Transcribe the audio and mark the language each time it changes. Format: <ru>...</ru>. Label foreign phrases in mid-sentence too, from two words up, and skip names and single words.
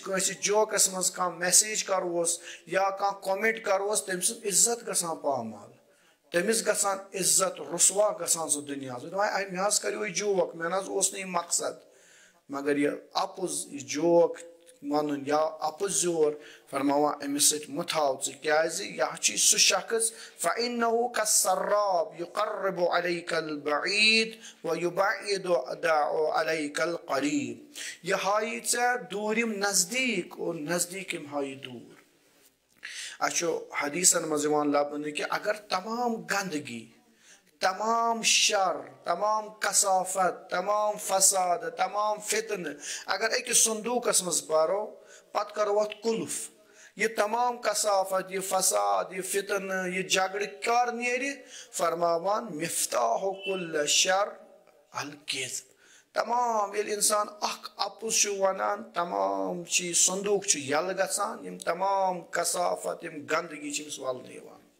<ks>کٲنٛسہِ جوکس منٛز کانٛہہ میسیج کروس یا کانٛہہ کومنٹ کروس تٔمۍ سٕنٛز عزت گژھان پامال تٔمِس گژھان عزت رسوا گژھان سُہ دُنیاہس دپان مےٚ حظ کریو یہِ جوک مےٚ نہ حظ اوس نہٕ یہِ مقصد مگر یہِ اپُز یہِ جوک ونُن یا اپُز یور فرماوان أمِس سۭتۍ مہ تھاو ژٕ کیازِ یہِ چھُ سُہ شخص</ks> <ar>فإنه كالسراب يقرب عليك البعيد ويبعد عليك القريب</ar> <ks>یہِ ہایی ژےٚ دوٗرِم نزدیٖک اور نزدیٖک یِم ہایی دوٗر اسہِ چھُ حدیثن منٛز یِوان لبنہٕ کہِ اگر تمام گنٛدگی تمام شر تمام کثافت تمام فساد تمام فتنہٕ اگر أکِس صندوٗقس منٛز بَرو پتہٕ کرو اتھ قُلف یہِ تمام کثافت یہِ فساد یہِ فتنہٕ یہِ جگڑٕ کر نیرِ فرماوان</ks> <ar>مفتاح کُلِ شر الکذب</ar> <ks>تمام ییٚلہِ انسان اکھ اپُز چھُ ونان تمام چھِ یہِ صندوٗق چھُ یلہٕ گژھان یِم تمام کثافت یِم گنٛدگی چھِ أمِس ولنہٕ یِوان</ks>